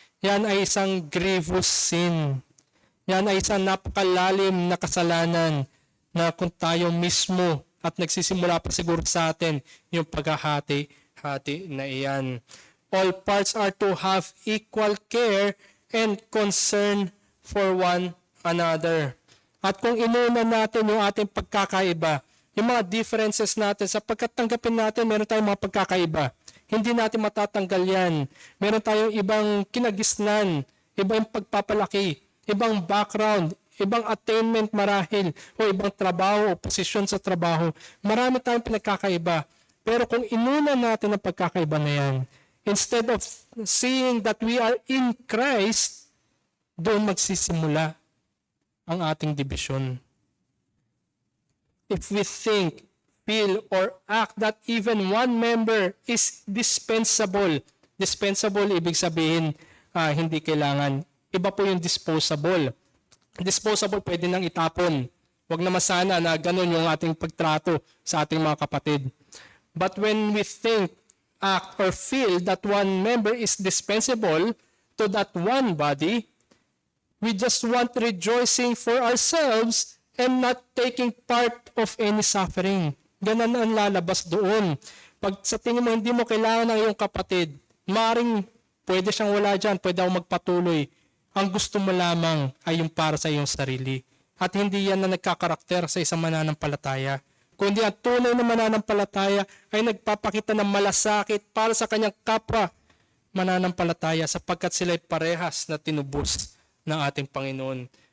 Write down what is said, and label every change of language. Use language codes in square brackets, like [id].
[tl] Yan ay isang grievous sin. Yan ay isang napakalalim na kasalanan na kung tayo mismo at nagsisimula pa siguro sa atin yung paghahati-hati na iyan. [en] All parts are to have equal care and concern for one another. [tl] At kung inuna natin yung ating pagkakaiba, yung mga differences natin, sapagkat tanggapin natin, meron tayong mga pagkakaiba. Hindi natin matatanggal yan. Meron tayong ibang kinagisnan, ibang pagpapalaki, ibang background, ibang attainment marahil, o ibang trabaho, o posisyon sa trabaho. Marami tayong pinagkakaiba. Pero kung inuna natin ang pagkakaiba na yan, [en] instead of seeing that we are in Christ, [tl] doon magsisimula ang ating division. [en] If we think, feel, or act that even one member is dispensable. [tl] Dispensable, ibig sabihin, hindi kailangan. Iba po yung disposable. Disposable, pwede nang itapon. Huwag naman sana na ganun yung ating pagtrato sa ating mga kapatid. [en] But when we think, act, or feel that one member is dispensable to that one body, we just want rejoicing for ourselves and not taking part of any suffering. [tl] Ganun ang lalabas doon. Pag sa tingin mo hindi mo kailangan ng iyong kapatid, maaaring pwede siyang wala dyan, pwede ako magpatuloy. Ang gusto mo lamang ay yung para sa iyong sarili. At hindi yan na nagkakarakter sa isang mananampalataya. Kundi ang tunay na mananampalataya ay nagpapakita ng malasakit para sa kanyang kapwa mananampalataya sapagkat sila'y parehas na tinubos ng ating Panginoon.